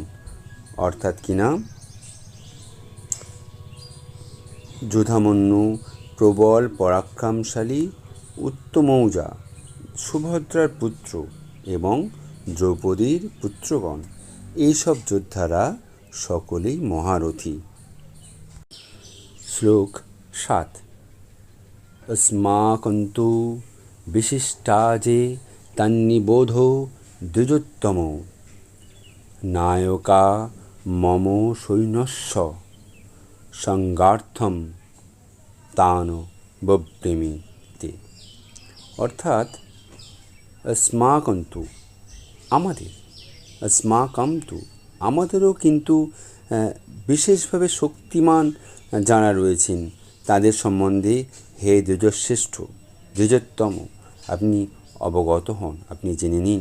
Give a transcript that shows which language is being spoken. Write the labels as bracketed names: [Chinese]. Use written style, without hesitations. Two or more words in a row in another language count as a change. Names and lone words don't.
[Bangla] অর্থাৎ কিনা যুধামন্যু প্রবল পরাক্রমশালী, উত্তমৌজা সুভদ্রার পুত্র এবং দ্রৌপদীর পুত্রগণ, এইসব যোদ্ধারা সকলেই মহারথী। শ্লোক 7। [Sanskrit] अस्माकन्तु विशिष्टा जे तन्निबोध द्विजोत्तम नायका मम सैन्यस्य संगार्थम तान बब्रमीते। [Bangla] অর্থাৎ अस्माकन्तु আমাদের, अस्माकन्तु আমাদেরও কিন্তু বিশেষভাবে শক্তিমান যারা রয়েছেন তাদের সম্বন্ধে হে দ্বিজশ্রেষ্ঠ, দ্বিজোত্তম, আপনি অবগত হন, আপনি জেনে নিন।